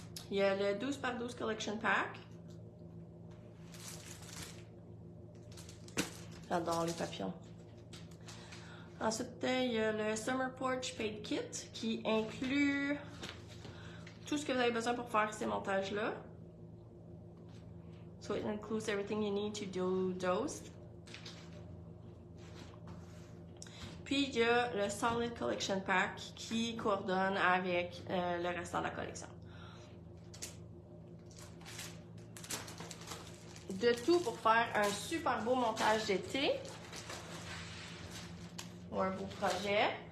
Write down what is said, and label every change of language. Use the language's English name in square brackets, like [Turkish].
[French] Il y a le 12 par 12 collection pack. J'adore les papillons. Ensuite, il y a le Summer Porch Paint Kit qui inclut tout ce que vous avez besoin pour faire ces montages-là. [English] So it includes everything you need to do those. [French] Puis il y a le Solid Collection Pack qui coordonne avec le restant de la collection. De tout pour faire un super beau montage d'été ou un beau projet.